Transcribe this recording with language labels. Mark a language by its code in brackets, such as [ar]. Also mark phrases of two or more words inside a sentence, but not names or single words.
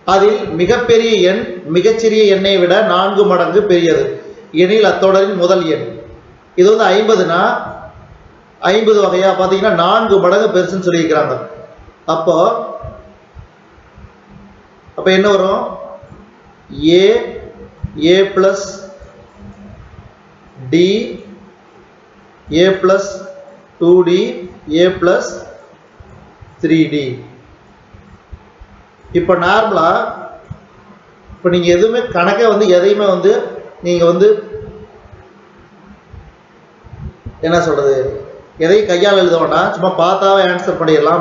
[ta] அதில் மிகப்பெரிய எண் மிகச்சிறிய எண்ணை விட 4 மடங்கு பெரியது எனில் அத்தொடரின் முதல் எண். இது வந்து 50னா 50 வகையா பார்த்தீங்கன்னா 4 மடங்கு பெருசுன்னு சொல்லியிருக்கிறாங்க. அப்போ என்ன வரும்? [en] a plus d a plus 2d a plus 3d. [ta] இப்போ நார்மலா இப்போ நீங்க எதுவுமே கணக்கை வந்து எதையுமே வந்து நீங்க வந்து என்ன சொல்றது, எதையும் கையால் எழுத வேண்டாம், சும்மா பார்த்தாவே ஆன்சர் பண்ணிடலாம்.